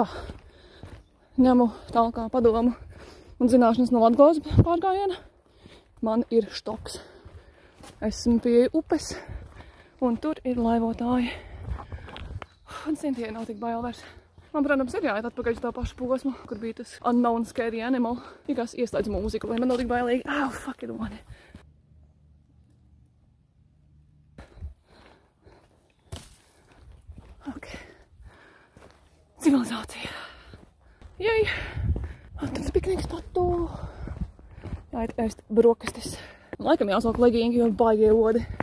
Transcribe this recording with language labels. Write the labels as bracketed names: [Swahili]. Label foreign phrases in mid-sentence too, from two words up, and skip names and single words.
[Latvian] Ņemu tālāk padomu un zināšanas no Latgales pārgājiena. Man ir štoks. Esmu pie upes un tur ir laivotāji. Un Sintie nav tik bail vairs. Man, protams, ir jāiet atpakaļ uz tā pašu posmu, kur bija tas [English] unknown scary animal. [Latvian] Tikās ieslēdz mūziku, lai man nav tik bailīgi. [English] Au, fuck it, one. [Latvian] Ok. Civilizācija. Jej. Tāds pikniks patu. Jāiet ēst brokastis. Laikam jāsāk legingi, jo baigie odi.